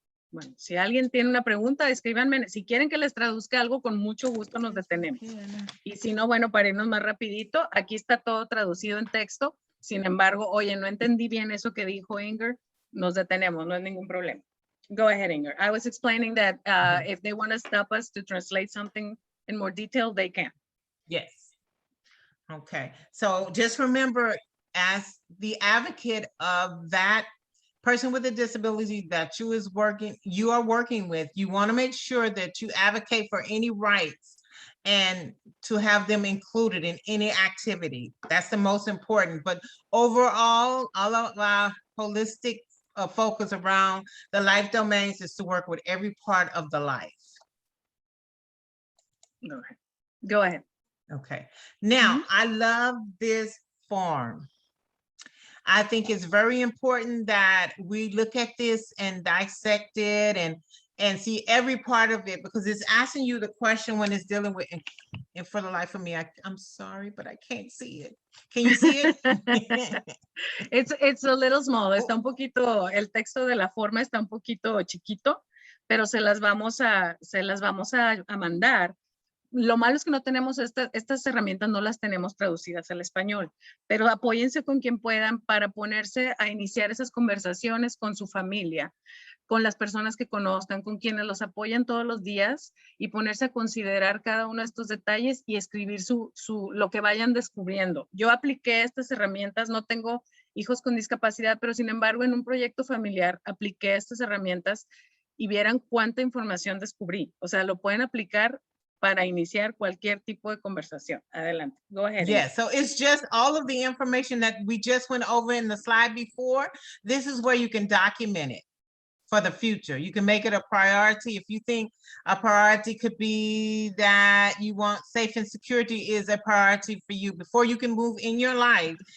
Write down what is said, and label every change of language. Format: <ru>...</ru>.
<es>Bueno, si alguien tiene una pregunta, escríbanme. Si quieren que les traduzca algo, con mucho gusto nos detenemos. Y si no, bueno, para irnos más rapidito, aquí está todo traducido en texto. Sin embargo, oye, no entendí bien eso que dijo Inger, nos detenemos, no hay ningún problema.</es> <en>Go ahead, Inger. I was explaining that if they want to stop us to translate something in more detail, they can. Yes. Okay. So just remember, as the advocate of that person with a disability that you are working with, you want to make sure that you advocate for any rights and to have them included in any activity. That's the most important. But overall, all of our holistic focus around the life domains is to work with every part of the life. Go ahead. Okay. Now, I love this form. I think it's very important that we look at this and dissect it and see every part of it, because it's asking you the question when it's dealing with, and for the life of me, I'm sorry, but I can't see it. Can you see it? It's a little small.</en> <es>Está un poquito, el texto de la forma está un poquito chiquito, pero se las vamos a mandar. Lo malo es que no tenemos estas herramientas, no las tenemos traducidas al español, pero apóyense con quien puedan para ponerse a iniciar esas conversaciones con su familia, con las personas que conozcan, con quienes los apoyan todos los días, y ponerse a considerar cada uno de estos detalles y escribir lo que vayan descubriendo. Yo apliqué estas herramientas, no tengo hijos con discapacidad, pero sin embargo en un proyecto familiar apliqué estas herramientas y vieran cuánta información descubrí. O sea, lo pueden aplicar para iniciar cualquier tipo de conversación. Adelante.</es> <en>Go ahead. Yeah, so it's just all of the information that we just went over in the slide before. This is where you can document it for the future. You can make it a priority. If you think a priority could be that you want safe and security is a priority for you before you can move in your life.</en>